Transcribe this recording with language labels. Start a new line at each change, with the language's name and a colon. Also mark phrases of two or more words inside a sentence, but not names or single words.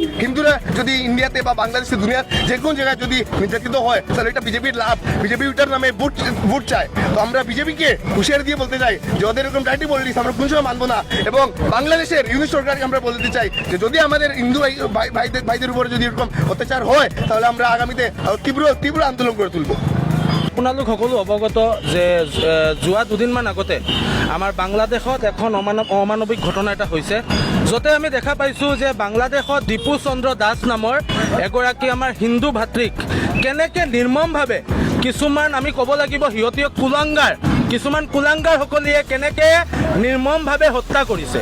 Bangla: হিন্দুরা যদি ইন্ডিয়াতে বা বাংলাদেশে দুনিয়ার যে কোনো জায়গায় যদি নির্যাতিত হয় তাহলে এটা বিজেপির লাভ। বিজেপি ওটার নামে ভোট চায়। তো আমরা বিজেপিকে হুঁশিয়ারি দিয়ে বলতে চাই যে ওদের এরকম
English: directly politics
Bangla: আমরা কোন সময় মানবো না। এবং বাংলাদেশের ইউনিট সরকারকে আমরা বলতে চাই যে যদি আমাদের হিন্দু ভাইদের উপরে যদি এরকম অত্যাচার হয় তাহলে আমরা আগামীতে তীব্র আন্দোলন করে তুলব।
Assamese: আপোনালোক সকলো অৱগত যে যোৱা দুদিনমান আগতে আমাৰ বাংলাদেশত এখন অমানৱিক ঘটনা এটা হৈছে, য'তে আমি দেখা পাইছোঁ যে বাংলাদেশত দীপু চন্দ্ৰ দাস নামৰ এগৰাকী আমাৰ হিন্দু ভাতৃক কেনেকৈ নিৰ্মমভাৱে কিছুমান আমি ক'ব লাগিব সিহঁতীয় কিছুমান কুলাংগাৰসকলে কেনেকৈ নিৰ্মমভাৱে হত্যা কৰিছে।